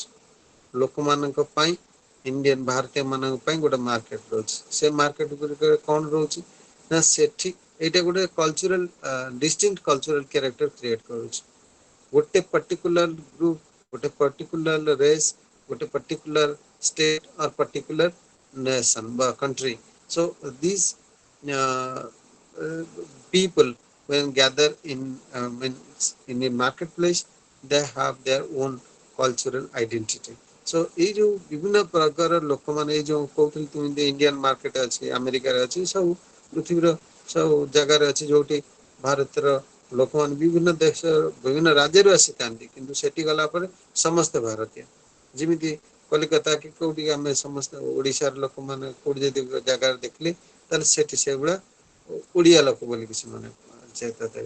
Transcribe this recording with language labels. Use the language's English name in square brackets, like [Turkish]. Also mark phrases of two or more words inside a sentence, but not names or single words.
[Odia] ଲୋକମାନଙ୍କ ପାଇଁ, ଇଣ୍ଡିଆନ ଭାରତୀୟ ମାନଙ୍କ ପାଇଁ ଗୋଟେ ମାର୍କେଟ ରହୁଛି। ସେ ମାର୍କେଟ ଗୁଡ଼ିକରେ କଣ ରହୁଛି ନା ସେଠି ଏଇଟା ଗୋଟେ [English] cultural distinct cultural character create [Odia] କରୁଛି। [English] ଗୋଟେ particular group, ଗୋଟେ particular race, ଗୋଟେ particular state or particular nation বা country. So these uh, uh, people when gather in a marketplace, they have their own cultural identity. [Odia] So ଏଇ ଯୋଉ ବିଭିନ୍ନ ପ୍ରକାର ଲୋକମାନେ, ଏଇ ଯୋଉ କହୁଥିଲି ତୁମେ [English] Indian market [Odia] ଅଛି, ଆମେରିକାରେ ଅଛି, ସବୁ ପୃଥିବୀର ସବୁ ଜାଗାରେ ଅଛି, ଯୋଉଠି ଭାରତର ଲୋକମାନେ ବିଭିନ୍ନ ଦେଶ ବିଭିନ୍ନ ରାଜ୍ୟରୁ ଆସିଥାନ୍ତି, କିନ୍ତୁ ସେଠି ଗଲା ପରେ ସମସ୍ତେ ଭାରତୀୟ। ଯେମିତି କଲିକତା କି କୋଉଠି ଆମେ ସମସ୍ତେ ଓଡିଶାର ଲୋକମାନେ କୋଉଠି ଯଦି ଜାଗାରେ ଦେଖିଲେ, ତାହେଲେ ସେଠି ସେଇଭଳିଆ ଓଡିଆ ଲୋକ ବୋଲିକି ସେମାନେ ଦେବେ।